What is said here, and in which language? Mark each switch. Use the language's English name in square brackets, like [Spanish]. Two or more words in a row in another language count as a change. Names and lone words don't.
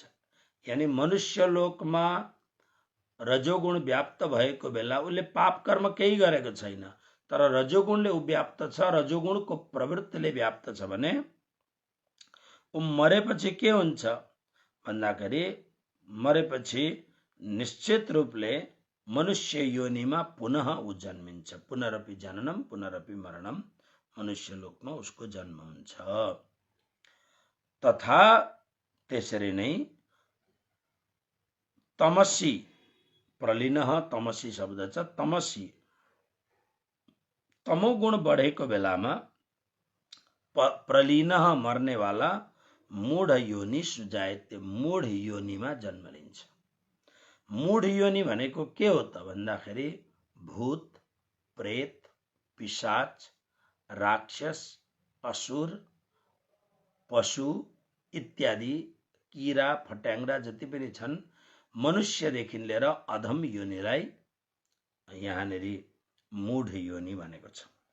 [Nepali] यानी मनुष्य लोकमा रजोगुण व्याप्त भएको बेला उसले पाप कर्म केही गरेको छैन, तर रजोगुणले उ व्याप्त छ, रजोगुणको प्रवृत्तिले व्याप्त छ भने उ मरेपछि के हुन्छ भन्दाखेरि मरेपछि निश्चित रूपले मनुष्य योनिमा पुनः उ जन्मिन्छ। [Sanskrit] पुनरपि जननम पुनरपि मरणम, [Nepali] मनुष्य लोकमा उसको जन्म हुन्छ। तथा त्यसरी नै तमसी, प्रलीनः तमसी शब्द छ, तमसी तमोगुण बढेको बेलामा प्रलीनः मर्नेवाला [Sanskrit] मूढ योनि सुजायते, [Nepali] मूढ योनिमा जन्म लिन्छ। मूढ योनि भनेको के हो त भन्दाखेरि भूत, प्रेत, पिशाच, राक्षस, असुर, पशु इत्यादि किरा फट्याङ्ग्रा जति पनि छन्, मनुष्यदेखि लिएर अधम योनिलाई यहाँनेरि मूढ योनि भनेको छ।